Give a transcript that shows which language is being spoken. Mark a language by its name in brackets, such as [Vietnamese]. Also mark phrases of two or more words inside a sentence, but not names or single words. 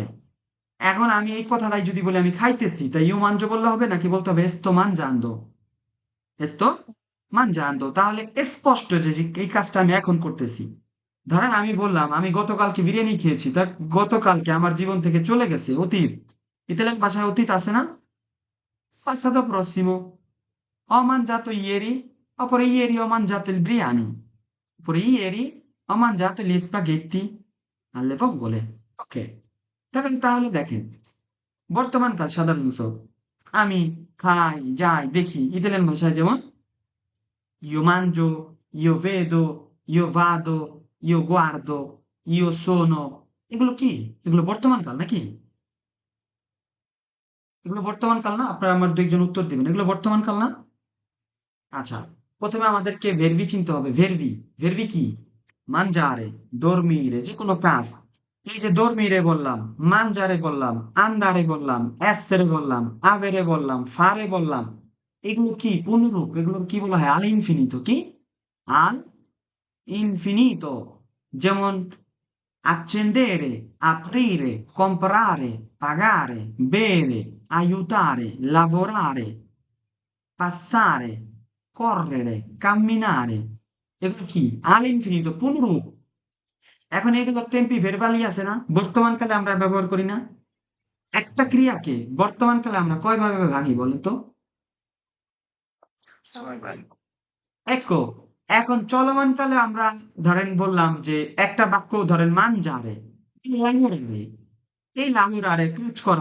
[Bangla] এখন আমি এই কথাটাই যদি বলি আমি খাইতেছি, তাই [Italian] io mangio [Bangla] বললে হবে, নাকি বলতে হবে [Italian] sto mangiando? sto mangiando, [Bangla] তাহলে স্পষ্ট যে যে এই কাজটা আমি এখন করতেছি। ধরেন আমি বললাম আমি গতকালকে বিরিয়ানি খেয়েছি, তা গতকালকে আমার জীবন থেকে চলে গেছে, অতীত। ইতালিয়ান ভাষায় অতীত আছে না? [Italian] passato prossimo, ho mangiato ieri, oppure ieri ho mangiato il biryani, oppure ieri ho mangiato gli spaghetti alle vongole। [Bangla] ওকে, তাহলে দেখেন বর্তমানকাল সাধারণত আমি খাই, যাই, দেখি। ইতালিয়ান ভাষায় যেমন [Italian] io mangio, io vedo, io vado, io guardo, io sono, [Bangla] এগুলো কি? এগুলো বর্তমানকাল নাকি? এগুলো বর্তমানকাল না? আপনারা আমার 2 জন উত্তর দিবেন, এগুলো বর্তমানকাল না? আচ্ছা, প্রথমে আমাদেরকে ভেরবি চিনতে হবে। ভেরবি, ভেরবি কি? [Italian] mangiare, dormire, [Bangla] যে কোনো কাজ। এই যে dormire বললাম, mangiare বললাম, andare বললাম, essere বললাম, avere বললাম, fare বললাম, এগুলো কি পূর্ণরূপ? এগুলোর কি বলা হয়? [Italian] all'infinito. [Bangla] কি? [Italian] all'infinito. যেমন accendere, aprire, comprare, pagare, bere, aiutare, lavorare, passare, correre, camminare, [Bangla] এগুলো কি? [Italian] all'infinito, পুনরূপ। [Bangla] এখন এগুলো [Italian] tempi verbali [Bangla] আছে না, বর্তমানকালে আমরা ব্যবহার করি না? একটা ক্রিয়াকে বর্তমানকালে আমরা কয়ভাবে ভাঙি বলেন তো? একো। এখন চলমান কালে আমরা ধরেন বললাম যে একটা বাক্য ধরেন মান যারে, লাভোরারে, এই লাভোরারে কাজ করা।